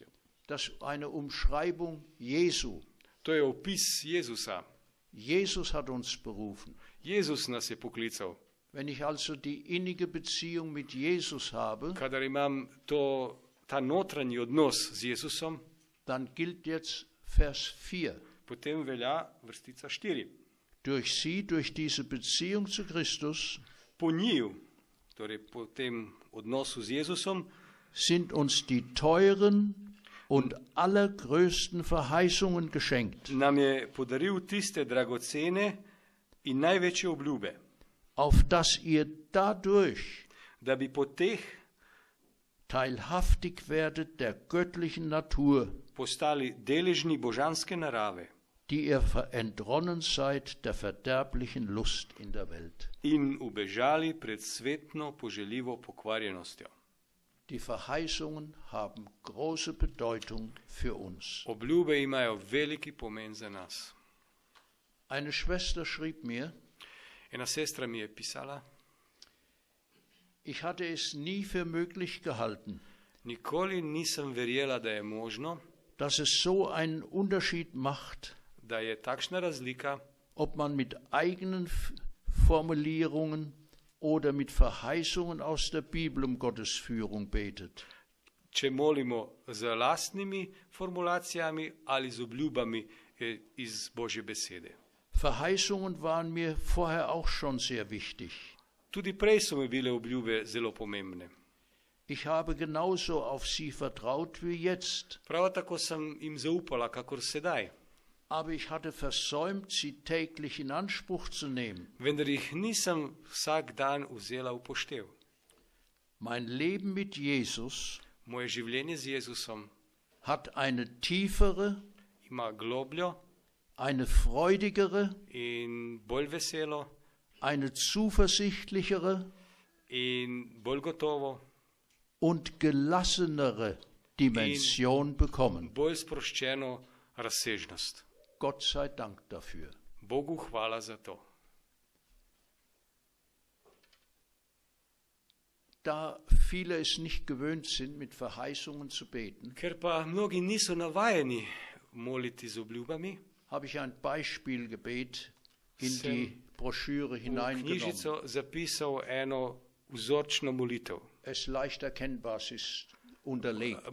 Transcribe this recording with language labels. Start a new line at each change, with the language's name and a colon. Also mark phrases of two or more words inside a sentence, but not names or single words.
German: Das ist eine Umschreibung Jesu.
Slovenian: To je opis Jezusa.
German: Jesus hat uns berufen.
Slovenian: Jezus nas je poklical.
German: Wenn ich also die innige Beziehung mit Jesus habe,
Slovenian: Kadar imam ta notranji odnos z Jezusom,
German: dann gilt jetzt Vers 4.
Slovenian: potem velja vrstica 4.
German: Durch sie, durch diese Beziehung zu Christus,
Slovenian: Po njiju, torej po tem odnosu z Jezusom,
German: sind uns die teuren und allergrößten Verheißungen geschenkt,
Slovenian: nam je podaril tiste dragocene in največje obljube,
German: auf dass ihr dadurch
Slovenian: da bi po teh
German: teilhaftig werdet der göttlichen Natur,
Slovenian: postali deležni božanske narave
German: die ihr entronnen seid der verderblichen Lust in der Welt.
Slovenian: In ubežali pred svetno poželjivo pokvarjenostjo.
German: Die Verheißungen haben große Bedeutung für uns.
Slovenian: Obljube imajo veliki pomen za nas.
German: Eine Schwester schrieb mir,
Slovenian: Ena sestra mi je pisala,
German: ich hatte es nie für möglich gehalten,
Slovenian: nikoli nisem verjela, da je možno,
German: dass es so einen Unterschied macht,
Slovenian: da je takšna razlika,
German: ob man mit eigenen Formulierungen oder mit Verheißungen aus der Bibel um Gottes Führung betet.
Slovenian: če molimo z lastnimi formulacijami ali z obljubami iz Božje besede.
German: Verheißungen waren mir vorher auch schon sehr wichtig.
Slovenian: Tudi prej so mi bile obljube zelo pomembne.
German: Ich habe genauso auf sie vertraut wie jetzt.
Slovenian: Prav tako sem jim zaupala, kakor sedaj.
German: Aber ich hatte versäumt, sie täglich in Anspruch zu nehmen.
Slovenian: Vendar jih nisem vsak dan vzela v poštev.
German: Mein Leben mit Jesus
Slovenian: Moje življenje z Jezusom
German: hat eine tiefere,
Slovenian: ima globljo
German: eine freudigere,
Slovenian: in bolj veselo
German: eine zuversichtlichere
Slovenian: in bolj gotovo,
German: und gelassenere Dimension bekommen.
Slovenian: bolj sproščeno razsežnost.
German: Gott sei Dank dafür.
Slovenian: Bogu hvala za to.
German: Da viele es nicht gewöhnt sind, mit Verheißungen zu beten,
Slovenian: Ker pa mnogi niso navajeni moliti z obljubami,
German: habe ich ein Beispielgebet in
Slovenian: Sem
German: die Broschüre
Slovenian: v
German: hineingenommen.
Slovenian: knjižico zapisal eno vzorčno molitev.
German: Es leicht erkennbar, es ist unterlegt.